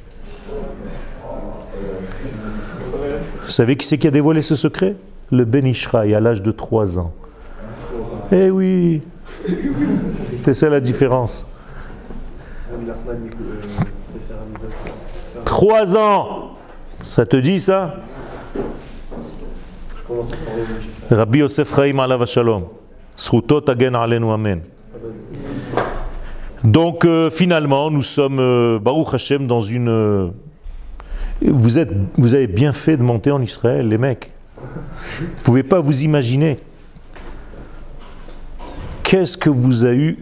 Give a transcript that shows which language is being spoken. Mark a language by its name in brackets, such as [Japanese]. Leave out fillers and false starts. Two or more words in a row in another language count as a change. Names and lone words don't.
[French] Vous savez qui c'est qui a dévoilé ce secret? Le Ben Ishraï à l'âge de 3 ans. Eh oui, c'est ça la différence. 3 ans, ça te dit ça? Rabbi Yosef Chaim [Hebrew] עליו השלום. זכותו תגן עלינו אמן. [French] Donc finalement, nous sommes [Hebrew] ברוך השם [French] dans une... Vous avez bien fait de monter en Israël, les mecs. Vous ne pouvez pas vous imaginer. Qu'est-ce que vous avez eu?